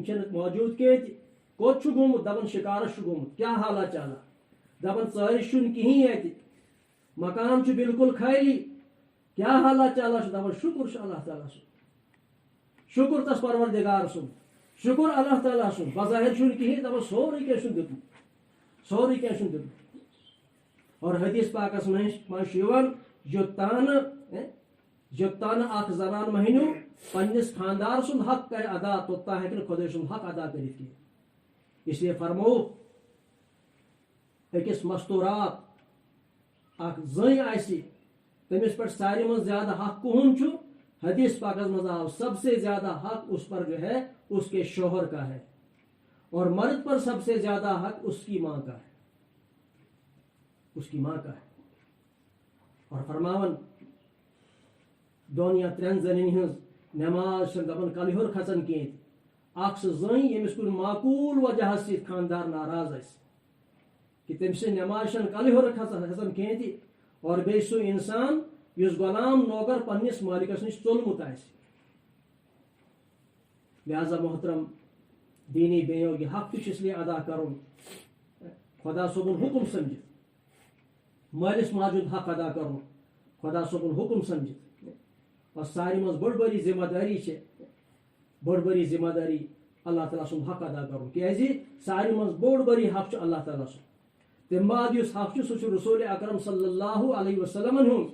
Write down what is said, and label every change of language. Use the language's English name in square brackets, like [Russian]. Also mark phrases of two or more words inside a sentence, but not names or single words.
[Kashmiri] چھِنہٕ موجوٗد کینٛہہ تہِ کوٚت چھُ گوٚمُت دپان شکارس چھُ گوٚمُت کیٛاہ حالات چلان دپان ژٲرِس چھُنہٕ کِہیٖنۍ اتہِ مکان چھُ بالکل خٲلی کیٛاہ حالات چلان چھُ دپان شکر چھُ اللہ تعالیٰ سُنٛد شکر تس پروردگار سُنٛد شکر اللہ تعالیٰ سُنٛد بظاہر چھُنہٕ کِہیٖنۍ دپان سورُے کینٛہہ چھُن دیُتمُت سورُے کینٛہہ چھُن دیُتمُت اور حدیث پاکس منٛز یوٚتانۍ اکھ زنان مہنیو پننس خاندار سُنٛد حق کرِ ادا توٚتام ہیٚکہِ نہٕ خۄداے سُنٛد حق ادا کٔرِتھ کینٛہہ اس لیے فرمو أکِس مستورات اکھ زٔنۍ آسہِ تٔمِس پٮ۪ٹھ ساروی منٛز زیادہ حق کُہُنٛد چھُ حدیث پاکس منٛز آو [Urdu] سب سے زیادہ حق اس پر جو ہے اس کے شوہر کا ہے اور مرد پر سب سے زیادہ حق اس کی ماں کا ہے [Kashmiri] اس کی ماں کا ہے اور فرماون دون یا ترین زنین ہنز نماز دپان کل ہور کھسان کینٛہہ اکھ سُہ زٔنۍ ییٚمِس کُنہِ معقوٗل وجہ سۭتۍ خاندار ناراض آسہِ کہ تٔمۍ سٕنٛز نماز کل ہور کھسان کینٛہہ تہِ اور بیٚیہِ سُہ اِنسان یُس غلام نوکر پننِس مٲلکس نِش ژوٚلمُت آسہِ. لہذا محترم دینی بینو یہ حق تہِ چھُ اس لیے ادا کرُن خدا صٲبُن حکم سمجھِتھ. مٲلِس ماجہِ ہُنٛد حق ادا کرُن خدا صٲبُن حکم سمجھِتھ. اور ساروی منٛز بٔڑ بٔرۍ ذمہ دٲری چھِ بٔڑ بٔرۍ ذمہ دٲری اللہ تعالیٰ سُنٛد حق ادا کرُن. کیازِ ساروی منٛز بوٚڑ بٔرۍ حق چھُ اللہ تعالیٰ سُنٛد. تمہِ بعد یُس حق چھُ سُہ چھُ رسول اکرم [Arabic] صلی اللہ علیہ وسلمن [Kashmiri] ہُنٛد.